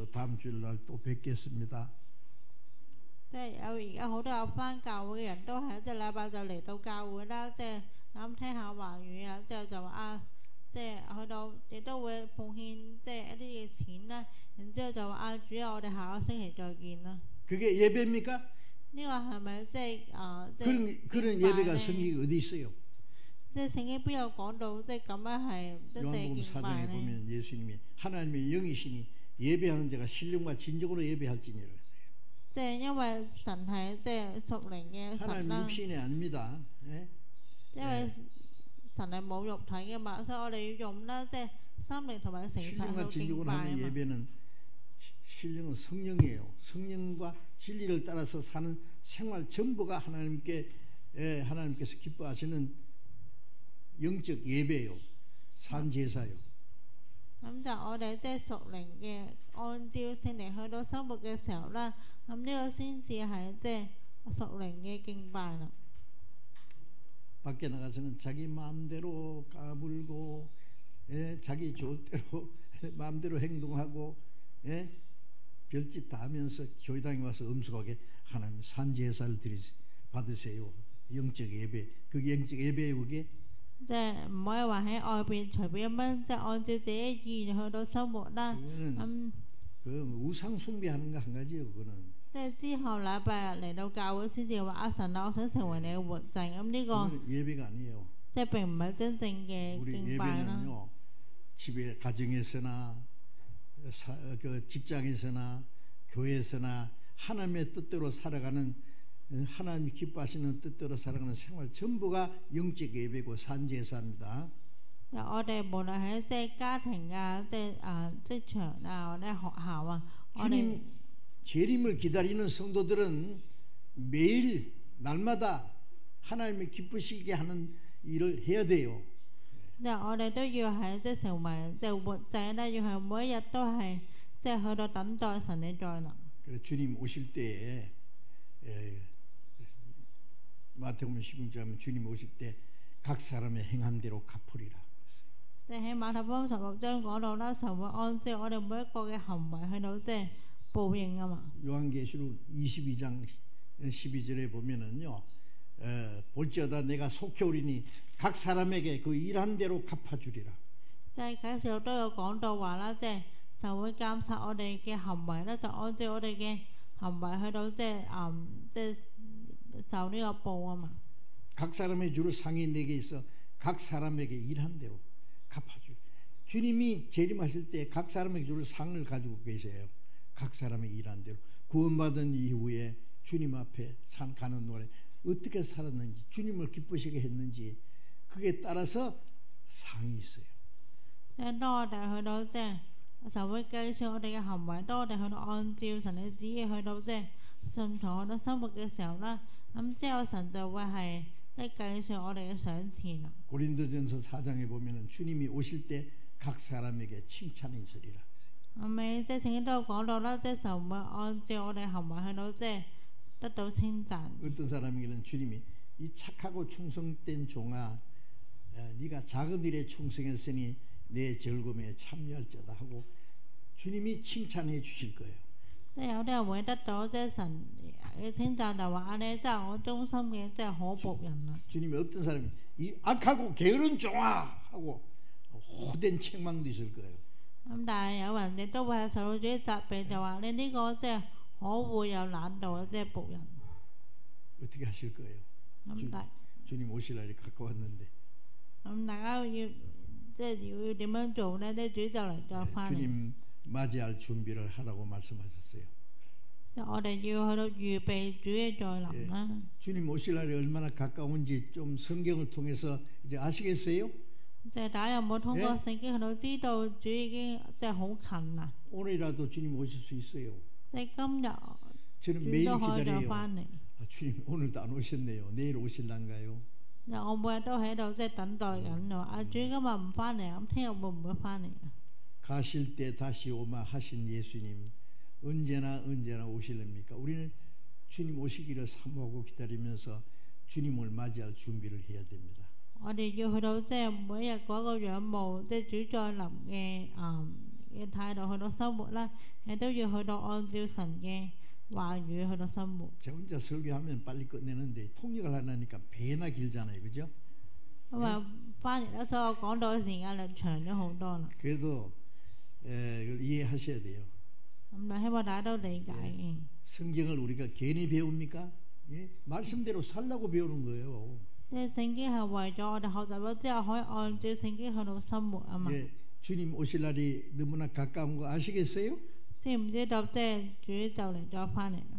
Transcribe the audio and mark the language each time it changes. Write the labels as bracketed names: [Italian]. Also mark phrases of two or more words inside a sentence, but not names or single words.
[Korean] 다음 주일날 또 뵙겠습니다. [Cantonese] 即係有而家好多有返教會嘅人都係即係禮拜就嚟到教會啦，即係啱聽下話語啊，之後就話啊，即係去到亦都會奉獻即係一啲嘅錢啦，然之後就話啊，主啊，我哋下個星期再見啦。 [Korean] 그게 예배입니까? [Cantonese] 呢個係咪即係即係 [Korean] 그런 [Cantonese] 敬拜 [Korean] 예배가 [Cantonese] 咧？ [Korean] 성경에 어디 있어요? [Cantonese] 即係聖經邊有講到即係咁樣係一定 [Korean] 요한복음 [Cantonese] 敬拜 [Korean] 4장에 [Cantonese] 咧？ [Korean] 보면 예수님이 하나님의 영이시니 예배하는 자가 신령과 진정으로 예배할지니라 했어요. [Cantonese] 即係因為神係即係屬靈嘅神 [Korean] 하나님 [Cantonese] 啦， [Korean] 육신이 아닙니다. 예? [Cantonese] 因為神係冇肉體嘅嘛，所以我哋要用啦，即係心靈同埋誠實去 [Korean] 신령과 [Cantonese] 到敬 [Korean] 진정으로 [Cantonese] 拜啊 [Korean] 하는 [Cantonese] 嘛。 [Korean] 예배는 신령은 성령이에요. 성령과 진리를 따라서 사는 생활 전부가 하나님께 하나님께서 기뻐하시는 영적 예배요, 산제사요. [Cantonese] 咁就我哋即係屬靈嘅，按照聖靈去到生活嘅時候啦，咁呢個先至係即係屬靈嘅敬拜啦。 [Korean] 밖에 나가서는 자기 마음대로 까불고, 자기 좋을 대로 마음대로 행동하고, 별짓 다 하면서 교회당에 와서 엄숙하게 하나님 산제사를 받으세요. 영적 예배, 그게 영적 예배예요, 그게. [Cantonese] 即係唔可以話喺外邊隨便咁樣，即係按照自己意願去到生活啦。 [Korean] 그 우상 숭배하는 거 한 가지예요, 그거는. [Cantonese] 即係之後禮拜日嚟到教會先至話阿神啊，我想成為你嘅活祭。咁呢個 [Korean] 예배가 아니에요. [Cantonese] 即係並唔係真正嘅 [Korean] 우리 [Cantonese] 敬拜啦。 [Korean] 예배는요, 집에 가정에서나 그 직장에서나 교회에서나 하나님의 뜻대로 살아가는, 하나님이 기뻐하시는 뜻대로 살아가는 생활 전부가 영적 예배고 산제사입니다. [Cantonese] 就我哋無論喺即係家庭啊，即係職場啊，或者學校啊，我哋 [Korean] 재림을 기다리는 성도들은 매일 날마다 하나님이 기쁘시게 하는 일을 해야 돼요. [Cantonese] 即係我哋都要係即係成為即係活祭咧，要係每一日都係即係去到等待神嘅再臨。 [Korean] 그래서 주님 오실 때에 마태복음 16장 하면 주님 오실 때 각 사람의 행한 대로 갚으리라. [Cantonese] 即係喺馬太福音16章講到啦，神會按照我哋每一個嘅行為去到即係報應啊嘛。 [Korean] 요한계시록 22장 12절에 보면은요, 볼지어다 내가 속히 오리니 각 사람에게 그 일한 대로 갚아주리라. [Cantonese] 即係解釋都有講到話啦，即係就會監察我哋嘅行為咧，就按照我哋嘅行為去到即係受呢個報啊嘛。 [Korean] 각 사람의 줄 상이 내게 있어 각 사람에게 일한 대로 갚아주리. 주님이 재림하실 때 각 사람에게 줄 상을 가지고 계세요. 각 사람의 일한 대로 구원받은 이후에 주님 앞에 가는 동안에 어떻게 살았는지, 주님을 기쁘시게 했는지, 그게 따라서 상이 있어요. [Cantonese] 即係當我哋去到即係神會計算我哋嘅行為，當我哋去到按照神嘅旨意去到即係順從去到生活嘅時候啦，咁之後神就會係即係計算我哋嘅賞賜啦。 [Korean] 고린도전서 4장에 보면은 주님이 오실 때 각 사람에게 칭찬이 있으리라. [Cantonese] 後尾即係聖經都有講到啦，即係神會按照我哋行為去到即係得到稱讚。 [Korean] 어떤 사람에게는 주님이 이 착하고 충성된 종아, 네가 작은 일에 충성했으니 내 즐거움에 참여할지어다 하고 주님이 칭찬해 주실 거예요. [Cantonese] 即係有啲人會得到即係神嘅稱讚，就話你真係我忠心嘅即係好僕人啦。 [Korean] 주님이 어떤 사람이 이 악하고 게으른 종아 하고 호된 책망도 있을 거예요. [Cantonese] 咁但係有人亦都會係受到主責備，就話你呢個即係可惡又懶惰嘅即係僕人。 [Korean] 어떻게 하실 거예요? [Cantonese] 咁 [Korean] 주님 오실 날이 가까웠는데 [Cantonese] 大家要即係要點樣做呢？啲主就嚟再翻嚟。 [Korean] 주님 맞이할 준비를 하라고 말씀하셨어요. [Cantonese] 即係我哋要去到預備主嘅再臨啦。 [Korean] 주님 오실 날이 얼마나 가까운지 좀 성경을 통해서 이제 아시겠어요? [Cantonese] 即係大家有冇通過聖經去到知道主已經即係好近啦？ [Korean] 오늘이라도 주님 오실 수 있어요. [Cantonese] 即係今日 [Korean] 저는 [Cantonese] 主 [Korean] 매일 [Cantonese] 都可以再 [Korean] 기다려요. [Cantonese] 翻嚟。 [Korean] 주님 오늘도 안 오셨네요. 내일 오실란가요? [Cantonese] 我每日都喺度即係等待緊，話主今日唔翻嚟，咁聽日會唔會翻嚟啊？ [Korean] 가실 때 다시 오마 하신 예수님 언제나 오실랍니까? 우리는 주님 오시기를 사모하고 기다리면서 주님을 맞이할 준비를 해야 됩니다. [Cantonese] 我哋要去到即係每日嗰個仰慕，即係主再臨嘅態度去到生活啦，亦都要去到按照神嘅話語去到生活。 [Korean] 제가 혼자 설교하면 빨리 끝내는데 통역을 하려니까 배나 길잖아요, 그죠? [Cantonese] 因為翻譯咧，所以我講到嘅時間就長咗好多啦。 [Korean] 그래도 이걸 이해하셔야 돼요. [Cantonese] 咁希望大家都理解嘅。 [Korean] 성경을 우리가 괜히 배웁니까? 예? 말씀대로 살라고 배우는 거예요. [Cantonese] 即係聖經係為咗我哋學習咗之後，可以按照聖經去到生活啊嘛。 [Korean] 예, 주님 오실 날이 너무나 가까운 거 아시겠어요? [Cantonese] 知唔知道即係主就嚟咗翻嚟啦？